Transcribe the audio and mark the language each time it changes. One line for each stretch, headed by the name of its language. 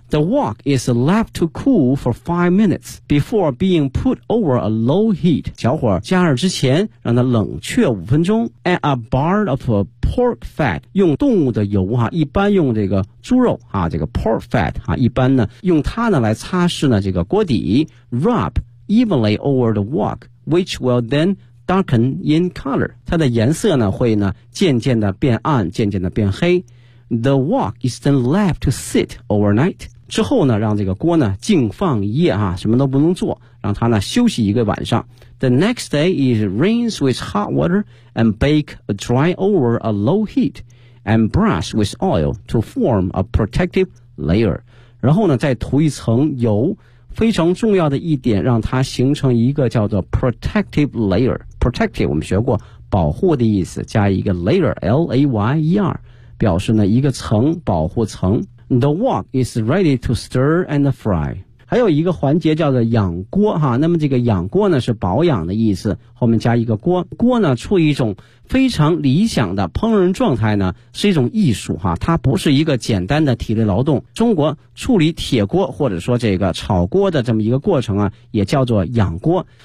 English: The wok is left to cool for 5 minutes before being put over a low heat.
Chinese: 小火加热之前让它冷却5分钟。
English: Add a bar of a pork fat.
Chinese: 用动物的油啊，一般用这个猪肉啊，这个 pork fat 啊，一般呢用它呢来擦拭呢这个锅底。
English: Rub evenly over the wok, which will then darken in color.
Chinese: 它的颜色呢会呢渐渐的变暗，渐渐的变黑。
English: The wok is then left to sit overnight.
Chinese: 之后呢让这个锅呢静放一夜啊，什么都不能做，让它呢休息一个晚上。
English: The next day is rinse with hot water and bake dry over a low heat. And brush with oil to form a protective layer.
Chinese: 然后呢，再涂一层油。非常重要的一点，让它形成一个叫做 protective layer. Protective 我们学过，保护的意思，加一个 layer, L-A-Y-E-R, 表示呢一个层，保护层。
English: The wok is ready to stir and fry.
Chinese: 还有一个环节叫做养锅哈，那么这个养锅呢是保养的意思，后面加一个锅。锅呢处于一种非常理想的烹饪状态呢是一种艺术哈，它不是一个简单的体力劳动。中国处理铁锅或者说这个炒锅的这么一个过程啊也叫做养锅。